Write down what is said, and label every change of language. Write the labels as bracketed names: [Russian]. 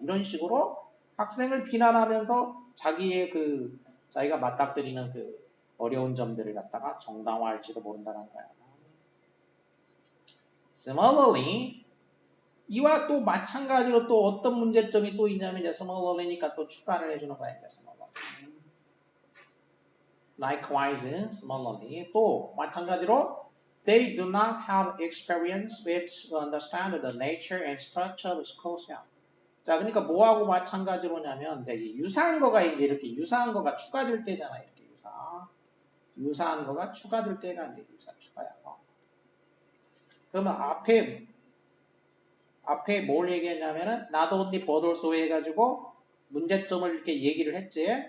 [Korean] 이런 식으로 학생을 비난하면서 자기가 맞닥뜨리는 그 어려운 점들을 갖다가 정당화할지도 모른다는 거야. Similarly, 이와 또 마찬가지로 또 어떤 문제점이 또 있냐면 이제 similarly니까 또 추가를 해주는 거야. [English] similarly. Likewise, similarly, [Korean] 또 마찬가지로 [English] they do not have experience which understand the nature and structure of schools. [Korean] 자, 그러니까 뭐하고 마찬가지로냐면 이제 유사한 거가 이제 이렇게 유사한 거가 추가될 때잖아. 이렇게 유사한 거가 추가될 때라는 게 유사 추가야. 그러면 앞에 뭘 얘기했냐면은 not only but also 해가지고 문제점을 이렇게 얘기를 했지.